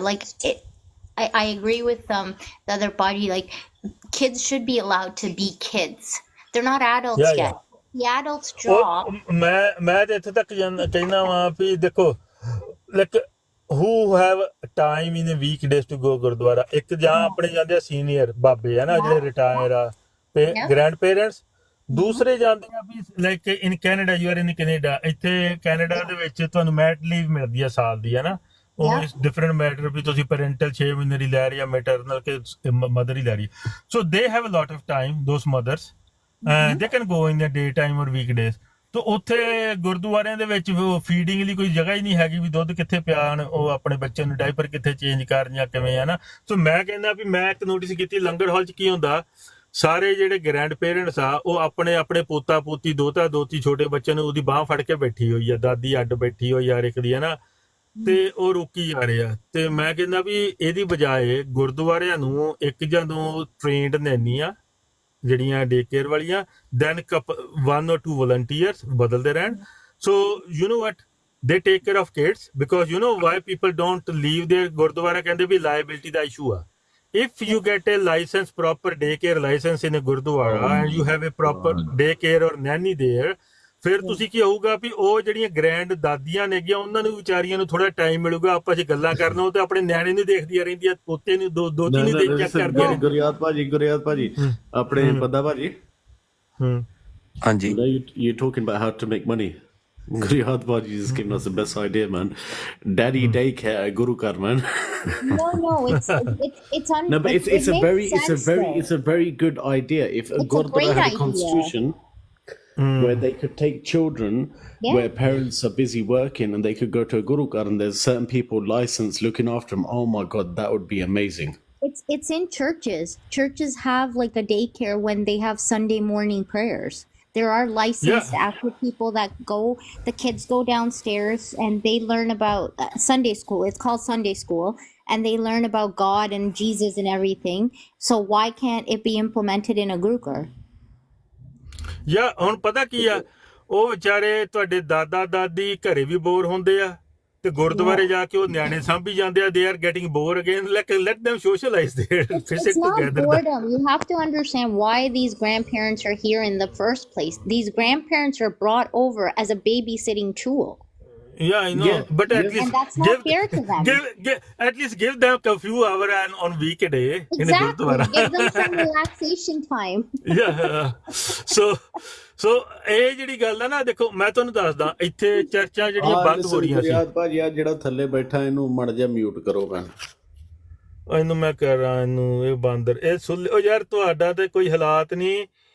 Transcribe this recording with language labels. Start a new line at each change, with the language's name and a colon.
English: Like, I agree with the other party. Like, kids should be allowed to be kids. They're not adults yet. The adults' job.
Punjabi: ਮੈਂ ਤੇ ਇੱਥੇ ਤੱਕ ਕਹਿਣਾ ਵਾਂ ਵੀ ਦੇਖੋ,
English: like, who have time in a weekdays to go
Punjabi: Gurdwara. ਇੱਕ ਜਾਂ ਆਪਣੇ ਜਾਂਦੇ ਆ ਸੀਨੀਅਰ ਬਾਬੇ ਹੈ ਨਾ, ਜਿਹੜੇ ਰਿਟਾਇਰ ਆ, ਗ੍ਰੈਂਡ ਪੇਰੈਂਟਸ. ਦੂਸਰੇ ਜਾਂਦੇ ਆ ਵੀ
English: Like in Canada, you are in Canada.
Punjabi: ਇੱਥੇ ਕੈਨੇਡਾ ਦੇ ਵਿੱਚ ਤੁਹਾਨੂੰ ਮੈਟ ਲੀਵ ਮਿਲਦੀ ਆ ਸਾਲ ਦੀ, ਹੈ ਨਾ. ਉਹ ਡਿਫਰੈਂਟ ਮੈਟਰ ਵੀ ਤੁਸੀਂ ਪੈਰੈਂਟਲ 6 ਮਹੀਨੇ ਦੀ ਲੈ ਰਹੀ ਆ, ਮੈਟਰਨਲ ਕੇ ਮਦਰ ਹੀ ਲੈ ਰਹੀ.
English: So they have a lot of time, those mothers, they can go in the day time or weekdays.
Punjabi: ਤਾਂ ਉੱਥੇ ਗੁਰਦੁਆਰਿਆਂ ਦੇ ਵਿੱਚ ਫੀਡਿੰਗ ਲਈ ਕੋਈ ਜਗ੍ਹਾ ਹੀ ਨਹੀਂ ਹੈਗੀ ਵੀ ਦੁੱਧ ਕਿੱਥੇ ਪਿਆਣ, ਉਹ ਆਪਣੇ ਬੱਚੇ ਨੂੰ ਡਾਈਪਰ ਕਿੱਥੇ ਚੇਂਜ ਕਰਨ ਜਾਂ ਕਿਵੇਂ, ਹੈ ਨਾ. ਸੋ ਮੈਂ ਕਹਿੰਦਾ ਵੀ ਮੈਂ ਇੱਕ ਨੋਟਿਸ ਕੀਤੀ, ਲੰਗਰ ਹਾਲ 'ਚ ਕੀ ਹੁੰਦਾ, ਸਾਰੇ ਜਿਹੜੇ ਗ੍ਰੈਂਡ ਪੇਰੈਂਟਸ ਆ ਉਹ ਆਪਣੇ ਪੋਤਾ ਪੋਤੀ, ਦੋਤਾ ਦੋਤੀ, ਛੋਟੇ ਬੱਚੇ ਨੂੰ ਉਹਦੀ ਬਾਂਹ ਫੜ ਕੇ ਬੈਠੀ ਹੋਈ ਆ, ਦਾਦੀ ਅੱਡ ਬੈਠੀ ਹੋਈ ਆ ਇੱਕ ਦੀ, ਹੈ ਨਾ. ਤੇ ਉਹ ਰੋਕੀ ਜਾ ਰਹੇ ਆ. ਤੇ ਮੈਂ ਕਹਿੰਦਾ ਵੀ ਇਹਦੀ ਬਜਾਏ ਗੁਰਦੁਆਰਿਆਂ ਨੂੰ ਇੱਕ ਜਾਂ ਦੋ ਟ੍ਰੇਨਡ ਨੈਨੀਆਂ ਜਿਹੜੀਆਂ ਡੇ ਕੇਅਰ ਵਾਲੀਆਂ, ਦੈਨ
English: 1 or 2 volunteers
Punjabi: ਬਦਲਦੇ ਰਹਿਣ.
English: so you know what, they take care of kids, because you know why people don't leave their gurdwara,
Punjabi: ਕਹਿੰਦੇ ਵੀ liability ਦਾ issue ਆ.
English: If you get a license, proper daycare license in a gurdwara, and you have a proper daycare or nanny there,
Punjabi: ਫਿਰ ਤੁਸੀਂ ਕੀ ਹੋਊਗਾ ਵੀ ਉਹ ਜਿਹੜੀਆਂ grand ਦਾਦੀਆਂ ਨੇਗੀਆਂ, ਉਹਨਾਂ ਨੂੰ ਵਿਚਾਰੀਆਂ ਨੂੰ ਥੋੜਾ ਟਾਈਮ ਮਿਲੂਗਾ ਆਪਸ 'ਚ ਗੱਲਾਂ ਕਰਨ. ਉਹ ਤੇ ਆਪਣੇ ਨਿਆਣੇ ਨੂੰ ਦੇਖਦੀਆਂ ਰਹਿੰਦੀਆਂ, ਪੋਤੇ ਨੂੰ ਦੋਤੀ ਨੂੰ ਦੇਖ ਚੈੱਕ ਕਰਦੀਆਂ ਨੇ. ਗੁਰਿਆਤ ਭਾਜੀ ਆਪਣੇ ਪਤਾ ਭਾਜੀ, ਹਾਂਜੀ,
English: you're talking about how to make money. Guryat Baji is giving us the best idea, man. Daddy daycare at Guru Kar, man. No, it's no, but it's a very good idea. If a Gurdwara had a constitution, where they could take children where parents are busy working, and they could go to a guru ghar, and there's certain people licensed looking after them. Oh my God, that would be amazing. It's in churches. Churches have like a daycare when they have Sunday morning prayers. There are licensed after people that go. The kids go downstairs and they learn about Sunday school. It's called Sunday school, and they learn about God and Jesus and everything. So why can't it be implemented in a guru ghar?
Punjabi: ਯਾ ਹੁਣ ਪਤਾ ਕੀ ਆ, ਉਹ ਵਿਚਾਰੇ ਤੁਹਾਡੇ ਦਾਦਾ ਦਾਦੀ ਘਰੇ ਵੀ ਬੋਰ ਹੁੰਦੇ ਆ ਤੇ ਗੁਰਦੁਆਰੇ ਜਾ ਕੇ ਉਹ ਨਿਆਣੇ ਸਾਂਭੀ ਜਾਂਦੇ ਆ.
English: They are getting bored again. Let them socialize there. It's not boredom. You have to understand why these grandparents are here in the first place. These grandparents are brought over as a babysitting tool. Yeah, I know. But at least and that's not fair to them. At least give them a few hours on weekday in the Exactly. Give them some relaxation time. Yeah.
Punjabi: So ਇਹ ਜਿਹੜੀ ਗੱਲ ਆ ਨਾ, ਦੇਖੋ ਮੈਂ ਤੁਹਾਨੂੰ ਦੱਸਦਾ, ਇੱਥੇ ਚਰਚਾਂ ਜਿਹੜੀਆਂ ਬੰਦ ਹੋ ਰਹੀਆਂ ਸੀ. ਭਾਜੀ ਆ ਜਿਹੜਾ ਥੱਲੇ ਬੈਠਾ ਇਹਨੂੰ ਮੜ ਜਾ ਮਿਊਟ ਕਰੋ ਭੈਣ. ਇਹਨੂੰ ਮੈਂ ਕਰ ਰਹਾ, ਇਹਨੂੰ ਇਹ ਬਾਂਦਰ ਇਹ ਸੁੱਲ. ਉਹ ਯਾਰ ਤੁਹਾਡਾ ਤੇ ਕੋਈ ਹਾਲਾਤ ਨਹੀਂ.